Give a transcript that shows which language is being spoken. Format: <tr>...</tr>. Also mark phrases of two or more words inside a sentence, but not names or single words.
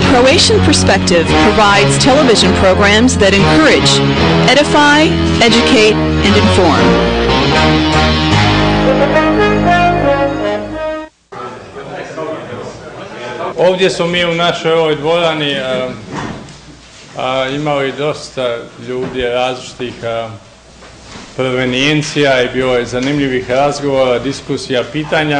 <en>Croatian Perspective provides television programs that encourage, edify, educate, and inform.</en> <hr>Ovdje smo mi u našoj ovoj dvorani imali dosta ljudi različitih provenijencija i bilo je zanimljivih razgovora, diskusija, pitanja.</hr>